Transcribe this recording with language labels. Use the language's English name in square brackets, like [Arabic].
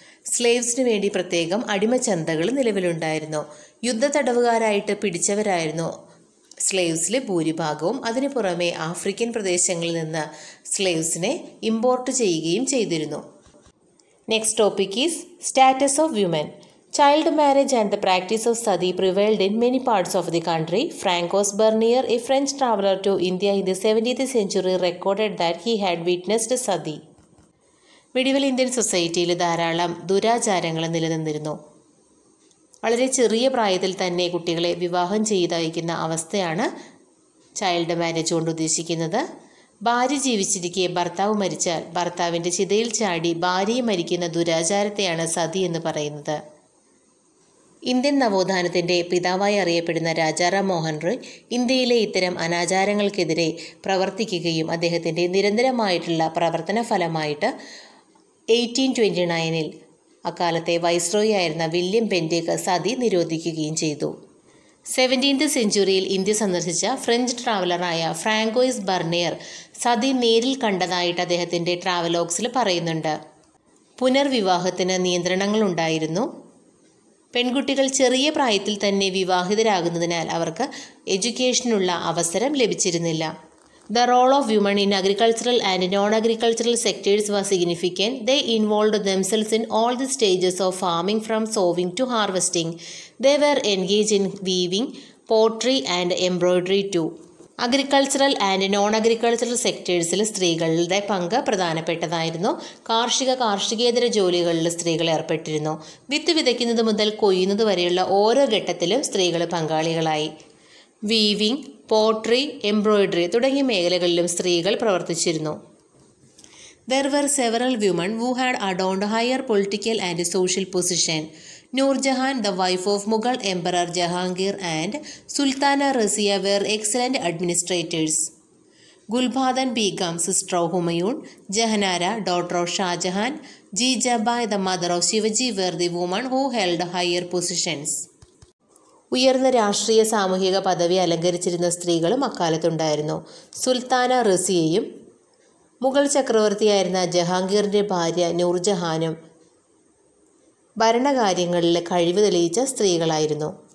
[Malayalam] സ്ലേവ്സിന് വേണ്ടി പ്രത്യേകം അടിമച്ചന്തകൾ നിലവിലുണ്ടായിരുന്നു. യുദ്ധ തടവുകാരായിട്ട് പിടിച്ചവരായിരുന്നു സ്ലേവ്സിൽ ഭൂരിഭാഗവും. അതിനു പുറമെ ആഫ്രിക്കൻ പ്രദേശങ്ങളിൽ നിന്ന് സ്ലേവ്സിനെ ഇമ്പോർട്ട് ചെയ്യുകയും ചെയ്തിരുന്നു. [English] Next topic is status of women. Child marriage and the practice of sati prevailed in many parts of the country. Francois Bernier, a French traveler to India in the 17th century, recorded that he had witnessed sati. [Malayalam] Medieval Indian സൊസൈറ്റിയിൽ ധാരാളം ദുരാചാരങ്ങൾ നിലനിന്നിരുന്നു. വളരെ ചെറിയ പ്രായത്തിൽ തന്നെ കുട്ടികളെ വിവാഹം ചെയ്തയക്കുന്ന അവസ്ഥയാണ് ചൈൽഡ് മാരേജ് കൊണ്ട് ഉദ്ദേശിക്കുന്നത്. ഭാര്യ ജീവിച്ചിരിക്കെ ഭർത്താവ് മരിച്ചാൽ ഭർത്താവിൻ്റെ ചിതയിൽ ചാടി ഭാര്യയെ മരിക്കുന്ന ദുരാചാരത്തെയാണ് സതി എന്ന് പറയുന്നത്. ഇന്ത്യൻ നവോത്ഥാനത്തിൻ്റെ പിതാവായി അറിയപ്പെടുന്ന രാജാറാം മോഹൻ റോയ് ഇന്ത്യയിലെ ഇത്തരം അനാചാരങ്ങൾക്കെതിരെ പ്രവർത്തിക്കുകയും അദ്ദേഹത്തിൻ്റെ നിരന്തരമായിട്ടുള്ള പ്രവർത്തന ഫലമായിട്ട് 1829 അക്കാലത്തെ വൈസ്രോയി ആയിരുന്ന വില്യം ബെൻഡേക്ക് സതി നിരോധിക്കുകയും ചെയ്തു. 17th സെഞ്ച്വറിയിൽ ഇന്ത്യ സന്ദർശിച്ച ഫ്രഞ്ച് ട്രാവലറായ ഫ്രാങ്കോയിസ് ബർണിയർ സതി നേരിൽ കണ്ടതായിട്ട് അദ്ദേഹത്തിൻ്റെ ട്രാവലോഗ്സിൽ പറയുന്നുണ്ട്. പുനർവിവാഹത്തിന് നിയന്ത്രണങ്ങളുണ്ടായിരുന്നു. പെൺകുട്ടികൾ ചെറിയ പ്രായത്തിൽ തന്നെ വിവാഹിതരാകുന്നതിനാൽ അവർക്ക് എഡ്യൂക്കേഷനുള്ള അവസരം ലഭിച്ചിരുന്നില്ല. [English] The role of women in agricultural and non-agricultural sectors was significant. They involved themselves in all the stages of farming from sowing to harvesting. They were engaged in weaving, pottery and embroidery too. [Malayalam] Agricultural and non agricultural സെക്ടേഴ്സിൽ സ്ത്രീകളുടെ പങ്ക് പ്രധാനപ്പെട്ടതായിരുന്നു. കാർഷികേതര ജോലികളിൽ സ്ത്രീകൾ ഏർപ്പെട്ടിരുന്നു. വിത്ത് വിതയ്ക്കുന്നത് മുതൽ കൊയ്യുന്നത് വരെയുള്ള ഓരോ ഘട്ടത്തിലും സ്ത്രീകൾ പങ്കാളികളായി. വീവിംഗ്, പോട്രി, എംബ്രോയിഡറി തുടങ്ങിയ മേഖലകളിലും സ്ത്രീകൾ പ്രവർത്തിച്ചിരുന്നു. [English] There were several women who had adorned higher political and social position. Noor Jahan, the wife of Mughal Emperor Jahangir, and Sultana Razia were excellent administrators. Gulbadan Begum, sister of Humayun, Jahanara, daughter of Shah Jahan, Jijabai, the mother of Shivaji, were the women who held higher positions. [Malayalam] ഉയർന്ന രാഷ്ട്രീയ സാമൂഹിക പദവി അലങ്കരിച്ചിരുന്ന സ്ത്രീകളും അക്കാലത്തുണ്ടായിരുന്നു. സുൽത്താന റസിയയും മുഗൾ ചക്രവർത്തിയായിരുന്ന ജഹാംഗീറിൻ്റെ ഭാര്യ നൂർജഹാനും ഭരണകാര്യങ്ങളിൽ കഴിവ് തെളിയിച്ച സ്ത്രീകളായിരുന്നു.